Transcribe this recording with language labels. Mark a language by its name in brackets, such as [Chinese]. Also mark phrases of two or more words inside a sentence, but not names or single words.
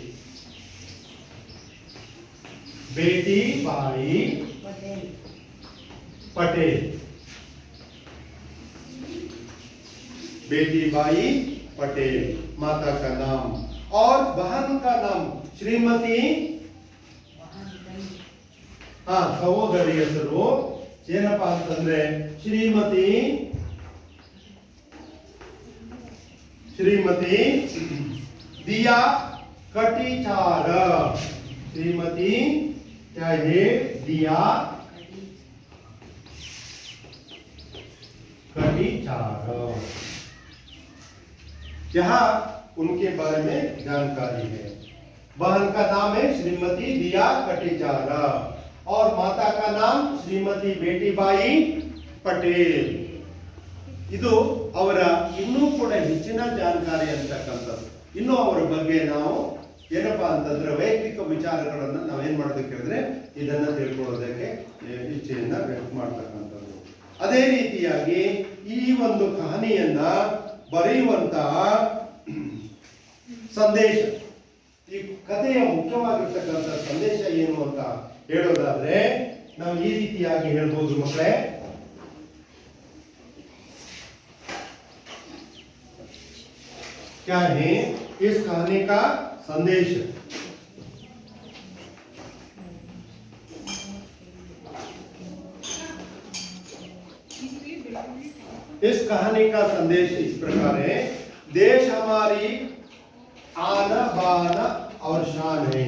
[Hindi] बेटी बाई पटेल. बेटी बाई पटेल माता का नाम. और बहन का नाम श्रीमती, [Kannada] ಸಹೋದರಿ ಹೆಸರು ಏನಪ್ಪಾ ಅಂತಂದ್ರೆ ಶ್ರೀಮತಿ दिया कटीचार. [Hindi] श्रीमती क्या है? दिया कटीचार. यहाँ उनके बारे में जानकारी है. बहन का नाम है श्रीमती दिया कटीचार और माता का नाम ಶ್ರೀಮತಿ ಬೇಟಿಬಾಯಿ ಪಟೇಲ್. [Kannada] ಇದು ಅವರ ಇನ್ನೂ ಕೂಡ ಹೆಚ್ಚಿನ ಜಾಣಕಾರಿ ಅಂತಕ್ಕಂಥದ್ದು. ಇನ್ನು ಅವರ ಬಗ್ಗೆ ನಾವು ಏನಪ್ಪಾ ಅಂತಂದ್ರೆ ವೈಯಕ್ತಿಕ ವಿಚಾರಗಳನ್ನ ನಾವೇನ್ ಮಾಡೋದಕ್ಕೆ ಹೇಳಿದ್ರೆ ಇದನ್ನ ತಿಳ್ಕೊಳ್ಳೋದಕ್ಕೆ ಇಚ್ಛೆಯನ್ನ ವ್ಯಕ್ತ ಮಾಡ್ತಕ್ಕಂಥದ್ದು. ಅದೇ ರೀತಿಯಾಗಿ ಈ ಒಂದು ಕಹಾನಿಯನ್ನ ಬರೆಯುವಂತಹ ಸಂದೇಶ, ಈ ಕಥೆಯ ಮುಖ್ಯವಾಗಿರ್ತಕ್ಕಂಥ ಸಂದೇಶ ಏನು ಅಂತ ಹೇಳೋದಾದ್ರೆ ನಾವು ಈ ರೀತಿಯಾಗಿ ಹೇಳ್ಬೋದು ಮಕ್ಕಳೇ. [Hindi] क्या है इस कहानी का संदेश? इस कहानी का संदेश इस प्रकार है, देश हमारी आन बान और शान है.